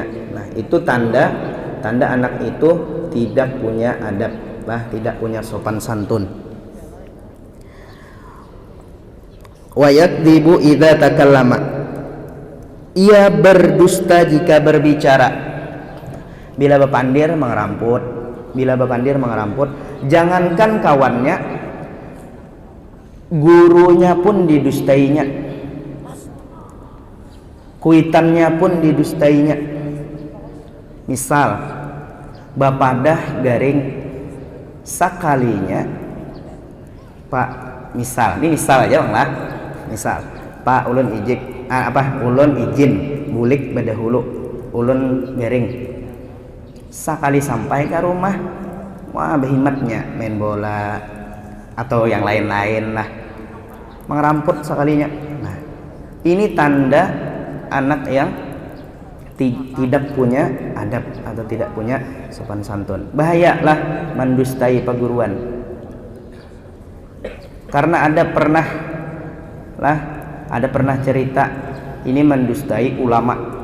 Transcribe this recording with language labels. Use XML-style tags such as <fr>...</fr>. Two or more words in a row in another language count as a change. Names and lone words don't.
<id>Nah, itu tanda anak itu tidak punya adab lah, tidak punya sopan santun.</id> <ar>وَيَكْذِبُ إِذَا تَكَلَّمَ,</ar> <id>ia berdusta jika berbicara.</id> <bjn>Bila bepandir mengeramput, jangankan kawannya, gurunya pun didustainya, kuitannya pun didustainya. Misal bapadah garing sakalinya, Pak, misal, ini misal aja bang lah, misal Pak ulun izin bulik badahulu, ulun garing sakali sampai ke rumah, wah behimatnya main bola atau yang lain-lain lah, mengeramput sekalinya.</bjn> <id>Nah, ini tanda anak yang tidak punya adab atau tidak punya sopan santun. Bahayalah mendustai perguruan, karena ada pernah cerita ini mendustai ulama.</id>